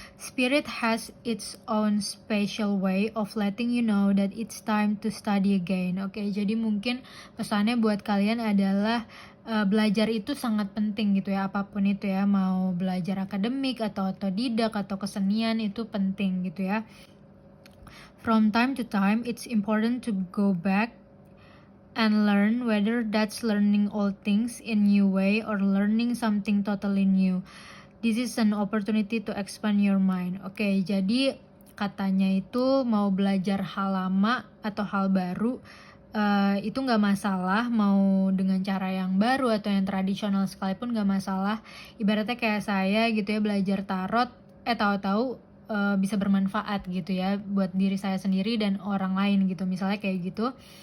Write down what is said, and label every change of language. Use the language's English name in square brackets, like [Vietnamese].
[English] Spirit has its own special way of letting you know that it's time to study again. [Indonesian] Okay, jadi mungkin pesannya buat kalian adalah belajar itu sangat penting gitu ya, apapun itu ya, mau belajar akademik atau otodidak atau kesenian itu penting gitu ya. [English] From time to time, it's important to go back and learn, whether that's learning old things in new way or learning something totally new. This is an opportunity to expand your mind. [Indonesian] Oke, jadi katanya itu mau belajar hal lama atau hal baru, itu nggak masalah, mau dengan cara yang baru atau yang tradisional sekalipun nggak masalah. Ibaratnya kayak saya gitu ya, belajar tarot, tahu-tahu bisa bermanfaat gitu ya buat diri saya sendiri dan orang lain gitu, misalnya kayak gitu.